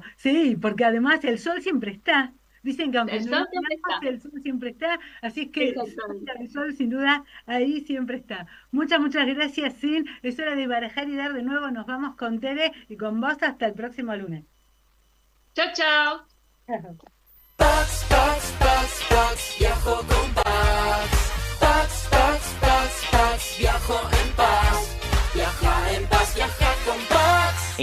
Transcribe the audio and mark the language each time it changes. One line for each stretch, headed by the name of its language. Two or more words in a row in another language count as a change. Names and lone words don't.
Spanish: Sí, porque además el sol siempre está. Dicen que aunque El no lo sol siempre veamos, está. el sol siempre está. Así es que Exactamente. el sol sin duda ahí siempre está. Muchas, muchas gracias, Sin. Es hora de barajar y dar de nuevo. Nos vamos con Tere y con vos hasta el próximo lunes. Chao, chao. Pax, Pax, Pax, Pax, viajo con Pax. Pax, Pax, Pax, Pax, viajo en paz. Viaja en paz, viaja con Pax.